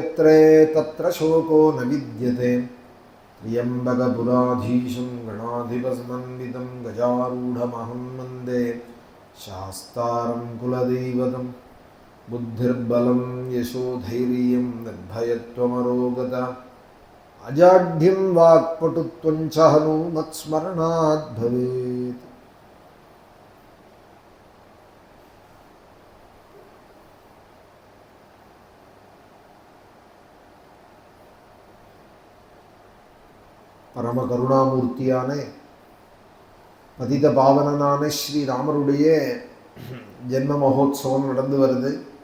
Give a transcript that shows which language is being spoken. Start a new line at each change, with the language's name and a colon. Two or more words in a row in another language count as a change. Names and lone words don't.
Sanskrit: तत्र शोको न विद्यते त्र्यम्बकपुराधीशं गणाधिपसमन्वितं गजारूढमहं वन्दे शास्तारं कुलदैवतं बुद्धिर्बलं यशोधैर्यं निर्भयत्वमरोगता अजाढ्यं वाक्पटुत्वं च हनुमत्स्मरणात् भवेत्।
Tamil: பரம கருணாமூர்த்தியான பதித பாவனனான ஸ்ரீராமருடைய ஜென்ம மகோத்சவம் நடந்து வருது.